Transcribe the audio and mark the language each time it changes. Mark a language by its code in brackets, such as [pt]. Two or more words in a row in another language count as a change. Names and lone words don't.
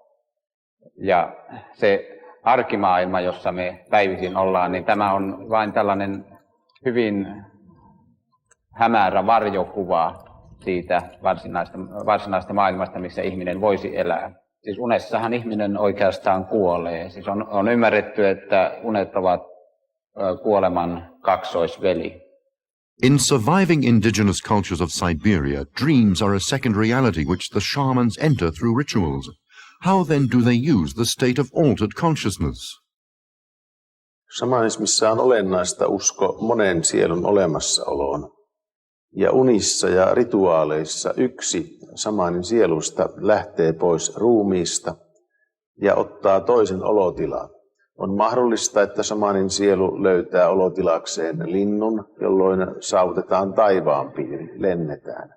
[fi] Ja se arkimaailma, jossa me päivisin ollaan, niin tämä on vain tällainen hyvin hämärä varjokuva siitä varsinaista maailmasta, missä ihminen voisi elää. Siis unessahan ihminen oikeastaan kuolee. Siis on ymmärretty, että unet ovat kuoleman kaksoisveli. [en] In surviving indigenous cultures of Siberia, dreams are a second reality which the shamans enter through rituals. How then do they use the state of altered consciousness? [fi] Shamanismissa on olennaista usko monen sielun olemassaoloon. Ja unissa ja rituaaleissa yksi shamanin sielusta lähtee pois ruumiista ja ottaa toisen olotilan. On mahdollista, että shamanin sielu löytää olotilakseen linnun, jolloin saavutetaan taivaan piiri, lennetään.